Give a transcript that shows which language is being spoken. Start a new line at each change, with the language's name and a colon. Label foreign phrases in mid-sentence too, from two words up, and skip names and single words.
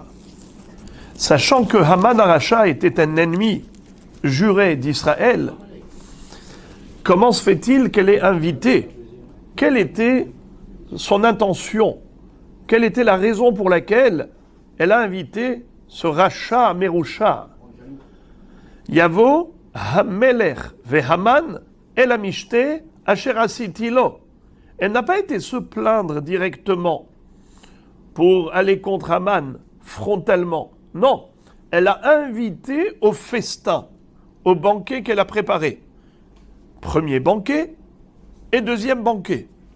French: Sachant que
Hebrew: המן הרשע
French: était un ennemi juré d'Israël, comment se fait-il qu'elle ait invité? Quelle était son intention? Quelle était la raison pour laquelle elle a invité ce
Hebrew: רשע מרושע? יבוא המלך והמן אל המשתה אשר עשיתי לו.
French: Elle n'a pas été se plaindre directement pour aller contre Haman frontalement. Non, elle a invité au festin, au banquet qu'elle a préparé. Premier banquet et deuxième banquet.